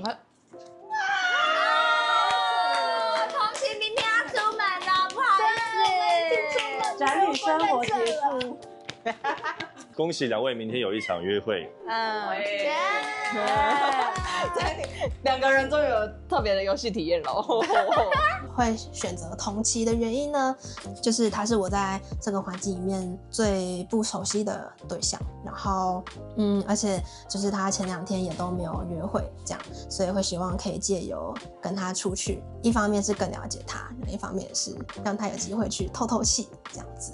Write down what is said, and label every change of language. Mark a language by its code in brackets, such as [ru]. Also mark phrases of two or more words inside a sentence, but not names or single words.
[zh] 同情，明天要出門了，不好意思。宅女生活結束。恭喜2位明天有一場約會。 2個人終於有特別的遊戲體驗了。會選擇同期的原因呢，就是他是我在這個環境裡面最不熟悉的對象，然後而且就是他前2天也都沒有約會，這樣，所以會希望可以借由跟他出去，一方面是更了解他，另一方面也是讓他有機會去透透氣，這樣子。